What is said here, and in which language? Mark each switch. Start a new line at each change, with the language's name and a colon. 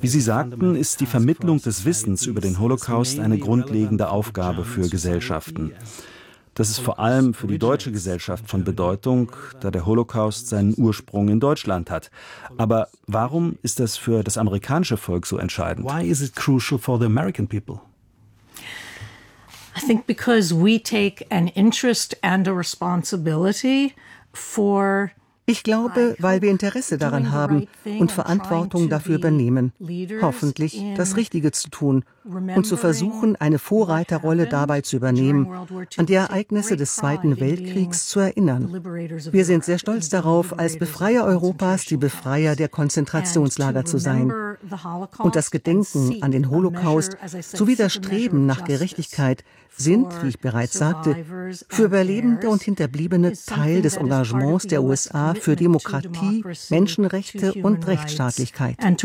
German: Wie Sie sagten, ist die Vermittlung des Wissens über den Holocaust eine grundlegende Aufgabe für Gesellschaften. Das ist vor allem für die deutsche Gesellschaft von Bedeutung, da der Holocaust seinen Ursprung in Deutschland hat. Aber warum ist das für das amerikanische Volk so entscheidend?
English: Why is it crucial for the American people? I think because we take an interest and a responsibility for.
German: Ich glaube, weil wir Interesse daran haben und Verantwortung dafür übernehmen, hoffentlich das Richtige zu tun und zu versuchen, eine Vorreiterrolle dabei zu übernehmen, an die Ereignisse des Zweiten Weltkriegs zu erinnern. Wir sind sehr stolz darauf, als Befreier Europas die Befreier der Konzentrationslager zu sein und das Gedenken an den Holocaust sowie das Streben nach Gerechtigkeit sind, wie ich bereits sagte, für Überlebende und Hinterbliebene Teil des Engagements der USA für Demokratie, Menschenrechte und Rechtsstaatlichkeit.